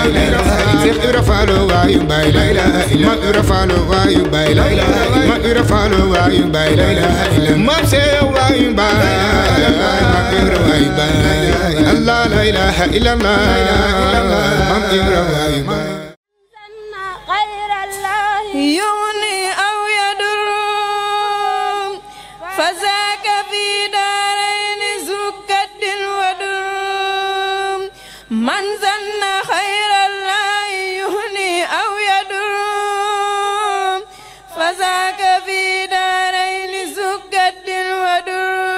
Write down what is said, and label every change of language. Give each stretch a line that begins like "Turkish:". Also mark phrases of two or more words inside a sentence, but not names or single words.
Wolof: Cheikh Ibra Fall wayu ba. Mam Ibra Fall wayu ba. Mam Ibra Fall wayu ba. Mam Cheikh wayu ba. Mam Ibra wayu ba.
Arabic: الله لا إله إلا الله,
Wolof: Mam Ibra wayu ba.
Arabic: يغني أو يضر فذاك في دارين ذو كد ودر. من ظن خير الله يغني أو يضر فذاك في دارين ذو كد ودر.